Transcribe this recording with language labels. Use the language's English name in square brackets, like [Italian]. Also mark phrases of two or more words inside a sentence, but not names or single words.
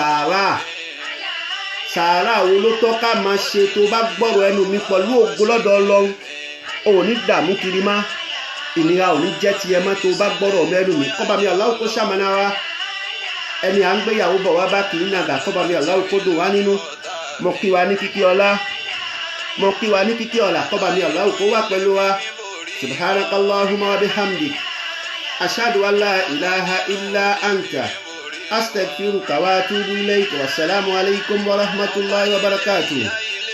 [Yoruba] sàárà wo ló tọ́ ká máa ṣe tó bá gbọ́rọ̀ ẹnu mi pẹ̀lú ògo lọ́dọ̀ ọlọ́run ò ní dààmú kiri má ìnira ò ní jẹ́ tiẹ̀ mọ́ tó bá gbọ́rọ̀ mẹ́nu mi kọ́ba mi Allah kó ṣàmánà wa ẹni à ń gbéyàwó bọ̀ wá bá kì í nàgà kọ́ba mi Allah kó dùn wá nínú mo kí wa ní kíkí ọlá kọ́ba mi Allah kó wá pẹ̀lú wa [Arabic] سبحانك اللهم وبحمدك أشهد أن لا إله إلا أنت أستغفرك وأتوب إليك والسلام عليكم ورحمة الله وبركاته.